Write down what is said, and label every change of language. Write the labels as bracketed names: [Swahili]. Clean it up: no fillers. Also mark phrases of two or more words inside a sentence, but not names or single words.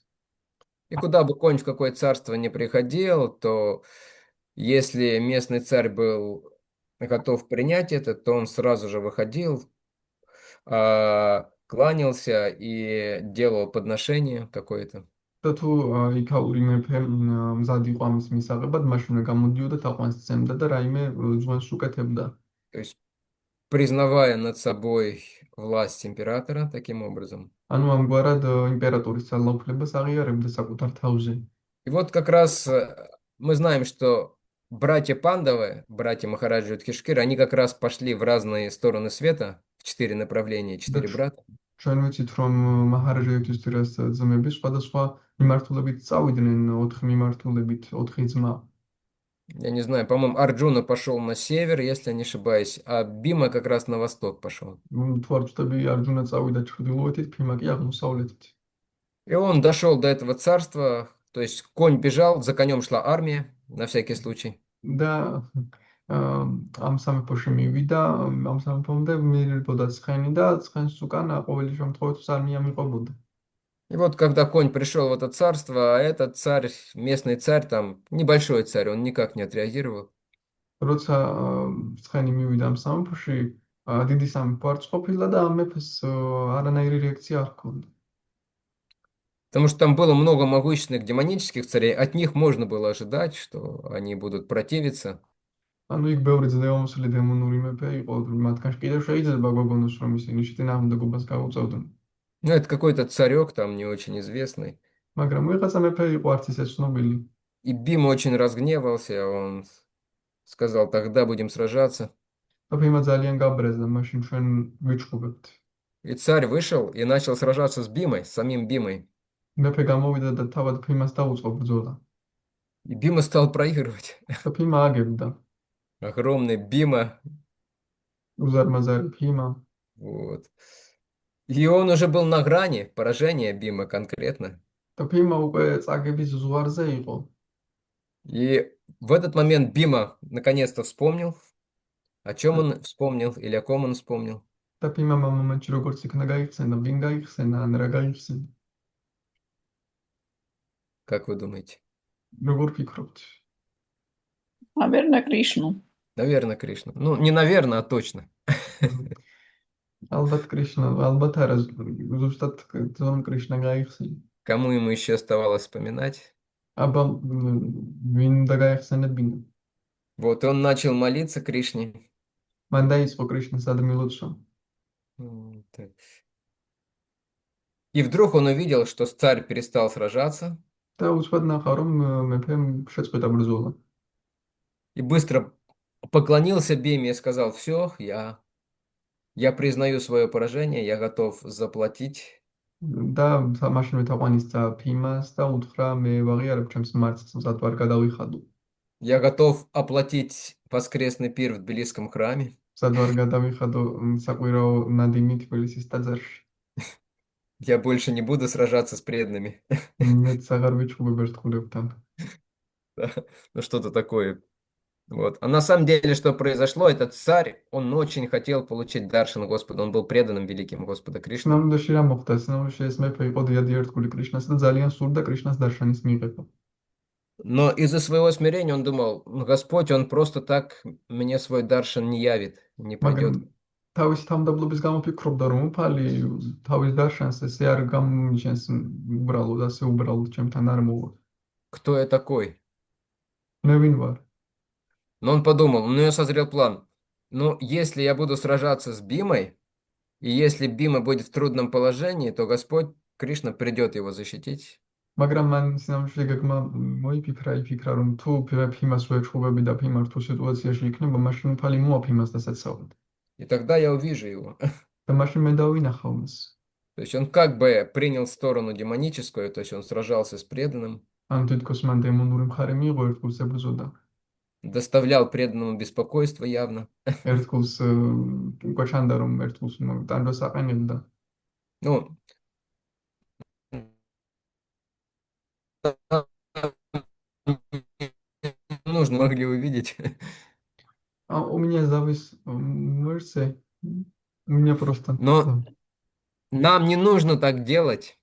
[Russian] И куда бы конь в какое царство не приходил, то если местный царь был готов принять это, то он сразу же выходил, кланялся и делал подношение какое-то. [Georgian] და თუ იქაური მეფე მზად იყო ამის მისაღებად, მაშინ გამოდიოდა თაყვანს სცემდა და რაიმე ძღვენს უკეთებდა. [Russian] То есть признавая над собой власть императора таким образом. [Georgian] ანუ ამგვარად იმპერატორის ძალაუფლებას აღიარებდა საკუთარ თავზე. [Russian] И вот как раз мы знаем, что братья Пандавы, братья Махараджа Юдхишкира, они как раз пошли в разные стороны света, в 4 направления, 4 брата. [Georgian] ჩვენ ვიცით, რომ მაჰარაჯა იუდჰიშთირას ძმები სხვადასხვა მიმართულებით წავიდნენ, 4 მიმართულებით, 4 ძმა. [Russian] Я не знаю, по-моему, Арджуна пошел на север, если я не ошибаюсь, а Бима как раз на восток пошел. [Georgian] თუ არ ვწდები, არჯუნა წავიდა ჩრდილოეთით, ფიმა კი აღმოსავლეთით. [Russian] И он дошел до этого царства, то есть конь бежал, за конем шла армия, на всякий случай. [Georgian] და ამ სამეფოში მივიდა, ამ სამეფომდე მიირბოდა ცხენი და ცხენს უკან ყოველი შემთხვევით არმია მიყვებოდა. [Russian] И вот когда конь пришел в это царство, а этот царь, местный царь, там небольшой царь, он никак не отреагировал. [Georgian] როცა ცხენი მივიდა ამ სამეფოში, დიდი სამეფო არ ყოფილა და ამ მეფეს არანაირი რეაქცია არ ჰქონდა. [Russian] Потому что там было много могущественных демонических царей, от них можно было ожидать, что они будут противиться. [Georgian] ანუ იქ ბევრი ძლევამოსილი დემონური მეფე იყო, მათგან კიდევ შეიძლება გვაგონოს, რომ ისინი შეთანხმებობას გაუწევდნენ. [Russian] Ну, это какой-то царек там не очень известный. [Georgian] მაგრამ ვიღაცა მეფე იყო არც ისე ცნობილი. [Russian] И Бима очень разгневался, он сказал, тогда будем сражаться. [Georgian] და ფიმა ძალიან გაბრეზდა, მაშინ ჩვენ ვიჩხუბებთ. [Russian] И царь вышел и начал сражаться с Бимой, с самим Бимой. [Georgian] მეფე გამოვიდა და თავად ფიმას დაუწყო ბრძოლა. [Russian] И Бима стал проигрывать. [Georgian] და ფიმა აგებდა. [Russian] Огромный Бима. [Georgian] უზარმაზარი ფიმა. [Russian] Вот. И он уже был на грани поражения Бима конкретно. [Georgian] და ფიმა უკვე წაგების ზღვარზე იყო. [Russian] И в этот момент Бима наконец-то вспомнил, о чем он вспомнил или о ком он вспомнил. [Georgian] და ფიმამ ამ მომენტში როგორც იქნა გაიხსენა, ვინ გაიხსენა, ან რა გაიხსენა. [Russian] Как вы думаете? [Georgian] როგორ ფიქრობთ? [Russian] Наверное, Кришну. Наверное, Кришна. Ну, не наверное, а точно. [Georgian] ალბათ კრიშნა, ალბათ არა, ზუსტად ძონ კრიშნა გაიხსენა. [Russian] Кому ему еще оставалось вспоминать? [Georgian] აბა ვინ უნდა გაიხსენებინა? [Russian] Вот он начал молиться Кришне. [Georgian] მან დაიწყო კრიშნას ადმილოცვა. [Russian] Так. И вдруг он увидел, что царь перестал сражаться [Georgian] და უცბად ნახა, რომ მეფემ შეწყვეტა ბრძოლა. [Russian] и быстро поклонился Биме и сказал, все, я признаю свое поражение, я готов заплатить. [Georgian] და მაშინვე თაყვანისცა ფიმას და უთხრა, მე ვაღიარებ ჩემს მარცხს, მზად ვარ გადავიხადო. [Russian] Я готов оплатить воскресный пир в Тбилисском храме. [Georgian] მზად ვარ გადავიხადო საკვირაო ნადიმი თბილისის ტაძარში. [Russian] Я больше не буду сражаться с преданными. [Georgian] მეც აღარ ვიჩხუბებ ერთგულებთან. [Russian] Ну, что-то такое. Вот. А на самом деле, что произошло, этот царь, он очень хотел получить даршан Господа, он был преданным великим Господа Кришны. [Georgian] სინამდვილეში რა მოხდა? სინამდვილეში ეს მეფე იყო დიადი ერთგული კრიშნას და ძალიან სურდა კრიშნას დარშანის მიღება. [Russian] Но из-за своего смирения он думал, «Ну, Господь, он просто так мне свой даршан не явит, не [Georgian] მაგრამ [Russian] пойдет. [Georgian] თავის თავმდაბლობის გამო ფიქრობდა, რომ უფალი თავის დაშანს ესე არ გამომიჩენს უბრალოდ ასე უბრალოდ ჩემთან არ მოვა. [Russian] Кто я такой? [Georgian] მე ვინ ვარ? [Russian] Но он подумал, у него созрел план. Ну, если я буду сражаться с Бимой, и если Бима будет в трудном положении, то Господь Кришна придет его защитить. [Georgian] მაგრამ მან სინამდვილე გეგმა მოიფიქრა, იფიქრა, რომ თუ ფიმას ვეჩხუბები და ფიმა რთულ სიტუაციაში იქნება, მაშინ უფალი მოვა ფიმას დასაცავად. [Russian] И тогда я увижу его. [Georgian] და მაშინ მე დავინახავ მას. [Russian] То есть он как бы принял сторону демоническую, то есть он сражался с преданным, [Georgian] ან თითქოს მან დემონური მხარე მიიღო, ერთგულს ებრძოდა. [Russian] доставлял преданному беспокойство явно. [Georgian] ერთგულს უკვე ჩანდა, რომ ერთგულს ტანჯვას აყენებდა. [Russian] Ну, нужно могли увидеть. У меня завис мышцы. У меня просто... Но нам не нужно так делать.